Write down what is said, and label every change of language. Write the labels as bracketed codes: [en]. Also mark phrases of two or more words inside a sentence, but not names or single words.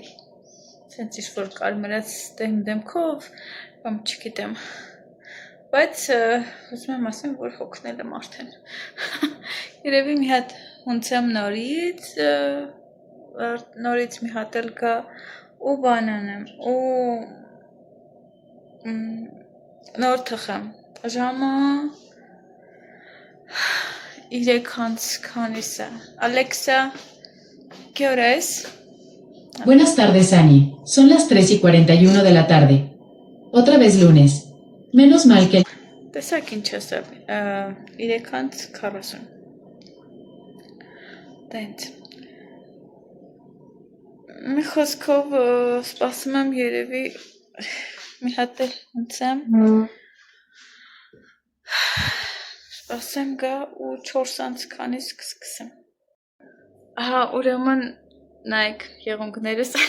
[hy] սենց ինչ-որ կարմրած դեմքով, կամ չգիտեմ, բայց ուզում եմ ասեմ, որ հոգնել եմ արդեն։ Երևի մի հատ հունցեմ նորից մի հատ էլ գա ու բանանեմ ու նոր թխեմ։ Ժամը 3:30 քանիս է։ Ալեքսա, [es] ¿qué hora es? Buenas tardes, Annie. Son las 3:41 de la tarde. Otra vez lunes. Menos mal que... [hy] Տեսակ ինչ ասա, 3:40։ Տենց։ Մի խոսքով սպասում եմ երևի մի հատ էլ ունցեմ։ Սպասեմ գա ու 4:00 քանիս կսկսեմ։ Ահա, ուրեմն նայեք եղունգներս